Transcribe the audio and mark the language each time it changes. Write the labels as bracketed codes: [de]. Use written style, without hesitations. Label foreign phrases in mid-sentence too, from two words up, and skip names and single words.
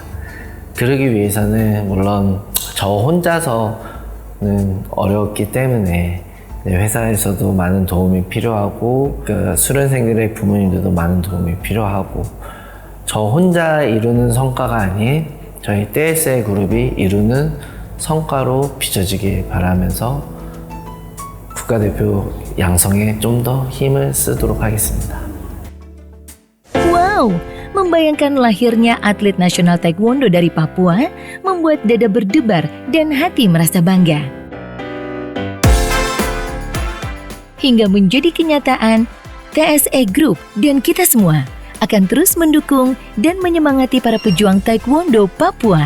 [ko] 그러기 위해서는 물론 저 혼자서는 어렵기 때문에 회사에서도 많은 도움이 필요하고 수련생들의 부모님들도 많은 도움이 필요하고 저 혼자 이루는 성과가 아닌 저희 TSE 그룹이 이루는 성과로 빚어지길 바라면서 국가대표 양성에 좀 더 힘을 쓰도록 하겠습니다. [id] Wow, membayangkan lahirnya atlet nasional taekwondo dari Papua membuat dada berdebar dan hati merasa bangga. Hingga menjadi kenyataan, TSE Group dan kita semua akan terus mendukung dan menyemangati para pejuang taekwondo Papua.